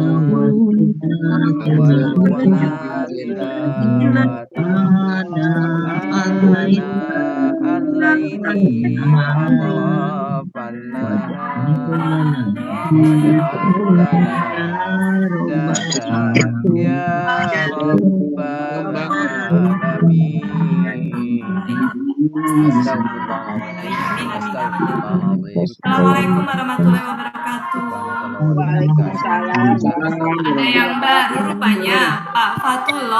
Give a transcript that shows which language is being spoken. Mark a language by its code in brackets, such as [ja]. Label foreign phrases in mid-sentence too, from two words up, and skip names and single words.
[ar] وارزقنا تلاوة الليل أطراف النهار واجعله لنا يا رب العالمين. السلام عليكم ورحمة الله وبركاته. [id] Ada yang baru rupanya Pak Fatullah.